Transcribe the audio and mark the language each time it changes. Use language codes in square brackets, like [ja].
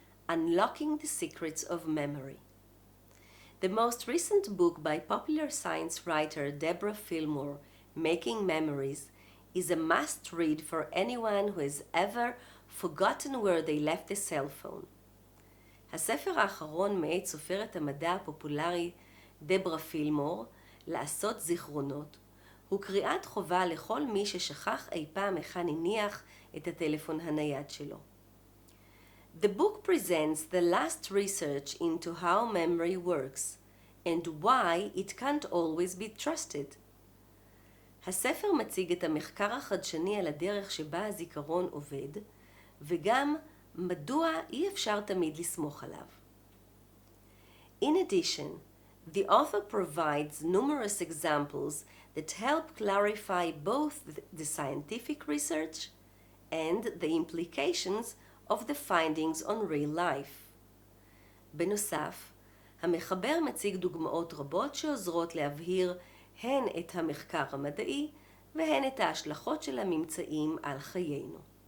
[en] Unlocking the Secrets of Memory. The most recent book by popular science writer Deborah Fillmore, Making Memories, is a must-read for anyone who has ever forgotten where they left a cell phone. [he] הספר האחרון מאת סופרת המדע הפופולרי דברה פילמור, לעשות זיכרונות, הוא קריאת חובה לכל מי ששכח אי פעם היכן הניח את הטלפון הנייד שלו. [en] The book presents the last research into how memory works and why it can't always be trusted. [he] הספר מציג את המחקר החדשני על הדרך שבה הזיכרון עובד, וגם מדוע אי אפשר תמיד לסמוך עליו. [en] In addition, the author provides numerous examples that help clarify both the scientific research and the implications of the findings on real life. [he] בנוסף, המחבר מציג דוגמאות רבות שעוזרות להבהיר הן את המחקר המדעי והן את ההשלכות של הממצאים על חיינו.